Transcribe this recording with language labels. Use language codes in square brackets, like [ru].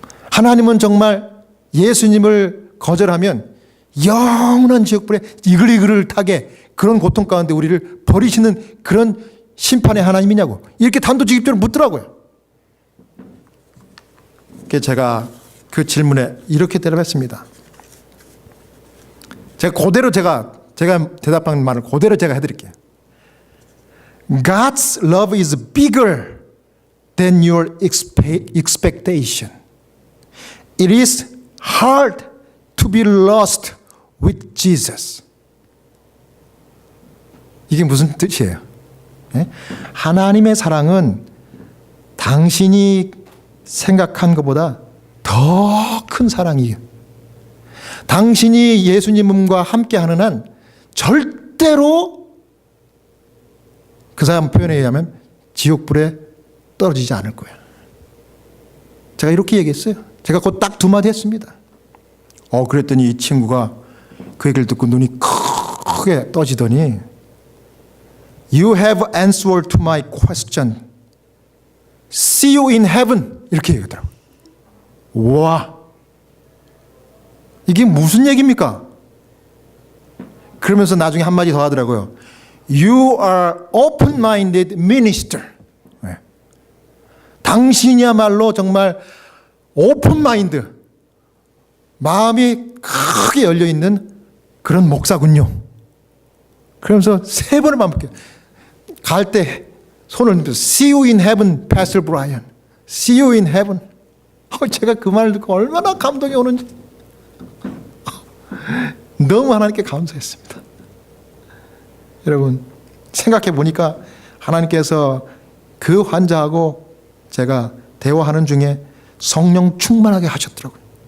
[ko] 하나님은 정말 예수님을 거절하면 영원한 지옥불에 이글이글을 타게 그런 고통 가운데 우리를 버리시는 그런 심판의 하나님이냐고 이렇게 단도직입적으로 묻더라고요. 그래서 제가 그 질문에 이렇게 대답했습니다. 제가 대답한 말을 그대로 제가 해드릴게요. [en] God's love is bigger than your expectation. It is hard to be lost with Jesus. [ko] 이게 무슨 뜻이에요? 네? 하나님의 사랑은 당신이 생각한 것보다 더 큰 사랑이에요. 당신이 예수님과 함께하는 한 절대로 그 사람 표현에 의하면 지옥불에 떨어지지 않을 거예요. 제가 이렇게 얘기했어요. 제가 곧 딱 두 마디 했습니다. 그랬더니 이 친구가 그 얘기를 듣고 눈이 크게 떠지더니 [en] You have answered to my question. See you in heaven. [ko] 이렇게 얘기하더라고요. 와, 이게 무슨 얘기입니까? 그러면서 나중에 한마디 더 하더라고요. [en] You are open-minded minister. [ko] 네. 당신이야말로 정말 오픈마인드, 마음이 크게 열려있는 그런 목사군요. 그러면서 3번을 반복해요. 갈 때 손을 들면서 [en] See you in heaven, Pastor Brian. See you in heaven. [ko] 제가 그 말을 듣고 얼마나 감동이 오는지 너무 하나님께 감사했습니다. 여러분 생각해 보니까 하나님께서 그 환자하고 제가 대화하는 중에 성령 충만하게 하셨더라고요.